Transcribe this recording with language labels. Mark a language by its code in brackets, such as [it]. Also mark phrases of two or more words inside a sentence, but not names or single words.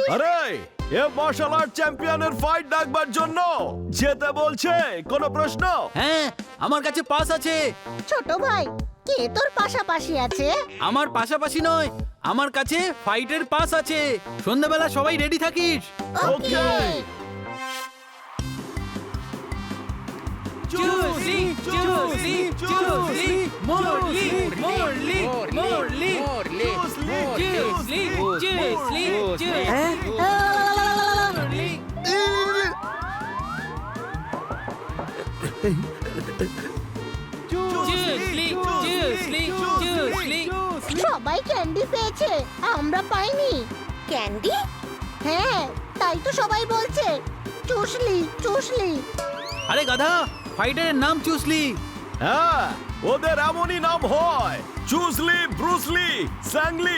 [bn] আরে এ [en] martial art [bn] চ্যাম্পিয়নের ফাইট ডাকবার জন্য যেতে বলছে, কোনো প্রশ্ন? হ্যাঁ, আমার কাছে পাস আছে। ছোট ভাই, কে তোর পাশাপাশি আছে? আমার পাশাপাশি নয়, আমার কাছে ফাইটের পাস আছে। সন্ধ্যাবেলা সবাই রেডি থাকিস। ওকে। চুসলি চুসলি চুসলি মোরলি মোরলি মোরলি চুসলি চুসলি মোরলি। চুসলি চুসলি চুসলি। সবাই ক্যান্ডি পেয়েছে, আমরা পাইনি। ক্যান্ডি? হ্যাঁ, তাই তো সবাই বলছে চুসলি চুসলি। আরে গাধা, ফাইটারের নাম চুসলি। হ্যাঁ, ওদের এমনই নাম হয়, চুসলি, ব্রুসলি, স্যাংলি।